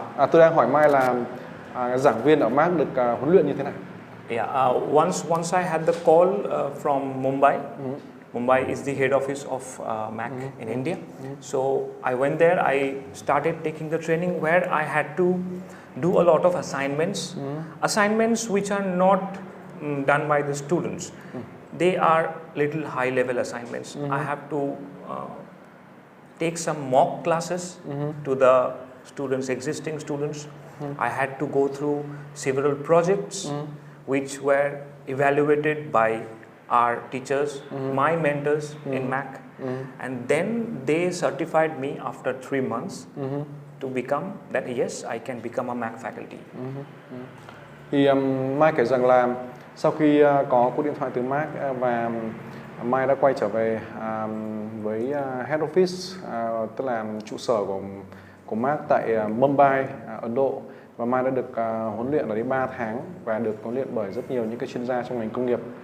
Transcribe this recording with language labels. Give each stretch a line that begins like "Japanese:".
Vietnamese: Tôi đang hỏi Mai là giảng viên ở MAAC được huấn luyện như thế nào?
English: Yeah, once I had the call from Mumbai, Mumbai is the head office of MAAC in India. So I went there, I started taking the training where I had to do a lot of assignments, assignments which are not done by the students. They are little high level assignments. I have to take some mock classes to the students, existing students. I had to go through several projects which were evaluated by our teachers, my mentors in MAAC, and then they certified me after 3 months to become that yes, I can become a MAAC faculty.
Vietnamese: Thì Mai kể rằng là sau khi có cuộc điện thoại từ MAAC và Mai đã quay trở về với head office, tức là trụ sở của MAAC tại Mumbai, Ấn Độ, và Mai đã được huấn luyện ở đây 3 tháng và được huấn luyện bởi rất nhiều những cái chuyên gia trong ngành công nghiệp